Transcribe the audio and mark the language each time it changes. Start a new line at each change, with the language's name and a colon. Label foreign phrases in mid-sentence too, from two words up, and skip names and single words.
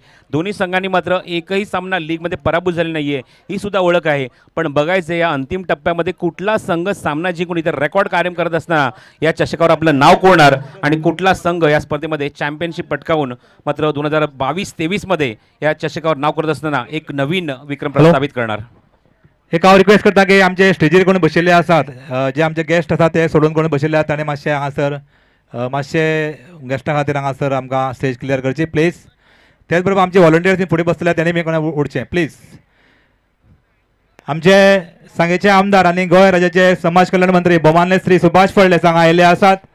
Marathi: दोन्ही संघांनी मात्र एकही सामना लीगमध्ये पराभूत झाले नाही आहे, ही सुद्धा ओळख आहे. पण बघायचं या अंतिम टप्प्यामध्ये कुठला संघ सामना जिंकून इतर रेकॉर्ड कायम करत असताना या चषकावर आपलं नाव कोरणार आणि कुठला संघ या स्पर्धेमध्ये चॅम्पियनशिप पटकावून मात्र 2022-23 मध्ये या चषकावर नाव करत असताना एक नवीन विक्रम प्रस्थापित करणार.
Konkani: एक हांव रिक्वेस्ट करता की आमचे स्टेजीर कोण बशिल्ले आसात, जे आमचे गेस्ट आसात ते सोडून कोण बशिल्ले आसात ताणे मातशे हांगासर मातशे गेस्टां खातीर हांगासर आमकां
English: stage clear
Konkani: करची प्लीज. त्याच बरोबर आमचे व्हॉलंटियर्स फुडें बसलेले तांणी बी कोणा उडचें प्लीज. आमचे सांगेचे आमदार आणि गोंय राज्याचे समाज कल्याण मंत्री भोवमान्य श्री सुभाष फळदेसाय हांगा आयिल्ले आसात.